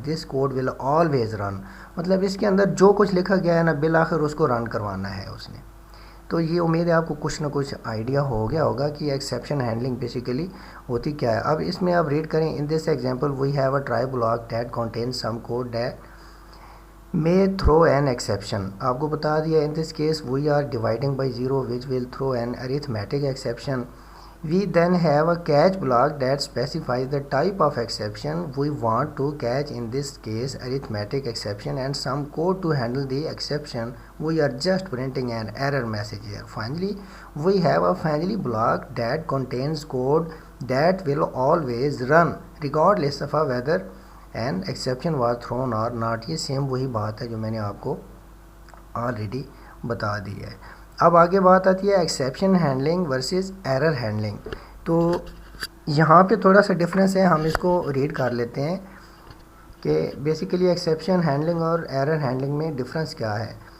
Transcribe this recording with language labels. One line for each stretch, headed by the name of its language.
English: this code will always run,
Urdu: مطلب اس کے اندر جو کچھ لکھا گیا ہے نا بالآخر اس کو رن کروانا ہے اس نے. تو یہ امید ہے آپ کو کچھ نہ کچھ آئیڈیا ہو گیا ہوگا کہ ایکسیپشن ہینڈلنگ بیسیکلی ہوتی کیا ہے. اب اس میں آپ ریڈ کریں,
English: In this example we have a try block that contains some code that may throw an exception.
Urdu: آپ کو بتا دیا
English: in this case we are dividing by 0 which will throw an arithmetic exception. We then have a catch block that specifies the type of exception we want to catch, in this case arithmetic exception, and some code to handle the exception. We are just printing an error message here. Finally, we have a finally block that contains code that will always run regardless of whether an exception was thrown or not.
Urdu: یہ same وہی بات ہے جو میں نے آپ کو already بتا دی ہے. اب آگے بات آتی ہے exception handling versus error handling. تو یہاں پہ تھوڑا سا ڈفرینس ہے, ہم اس کو ریڈ کر لیتے ہیں کہ بیسیکلی ایکسیپشن ہینڈلنگ اور ایرر ہینڈلنگ میں ڈفرینس کیا ہے.